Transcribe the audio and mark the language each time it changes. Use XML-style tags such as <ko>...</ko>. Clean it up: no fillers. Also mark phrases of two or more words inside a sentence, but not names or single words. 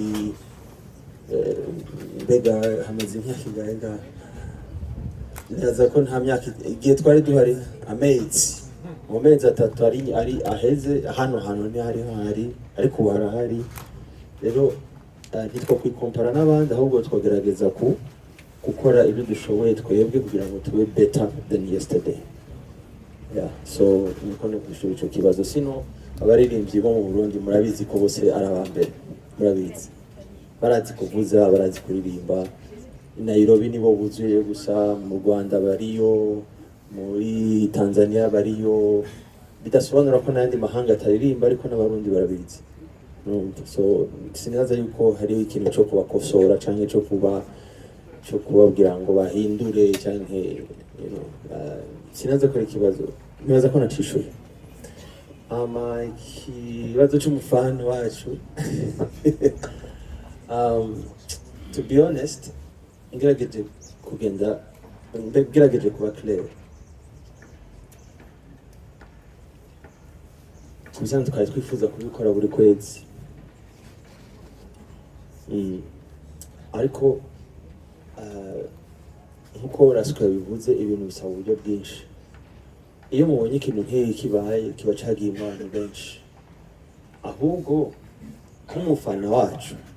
<rn>mbega hamaze imyaka ingahe neza ko nta myaka igihe twari duhari amezi mu mezi atatu ari aheze hano ntihari ariko ubu harahari rero ntitwo kwikompara n'abandi ahubwo twagerageza gukora ibyo dushoboye twebwe kugira ngo tube</rn> <en>better than yesterday.</en> <rn>So niko no kwishura ico kibazo sino abaririmbyi bo mu Burundi murabizi ko bose ari abambere murabizi barazi kuvuza barazi kuririmba Nairobi nibo buzuye gusa mu Rwanda bariyo muri Tanzania bariyo bidasobanura ko n'andi mahanga ataririmba ariko n'abarundi barabizi so sinaza yuko hari ikintu cyo kubakosora canke cyo kubabwira ngo bahindure canke sinaza ko ikibazo nibaza ko nacishuye ikibazo cy'umufana wacu</rn> <en>to be honest</en> <rn>ngerageje kuba clear kubisanzwe twari twifuza kubikora buri kwezi ariko nkuko rasika bivuze ibintu bisaba uburyo bwinshi iyo mubonye ikintu nk'iki kibaye kiba cagiye abantu benshi ahubwo nk'umufana wacu</rn>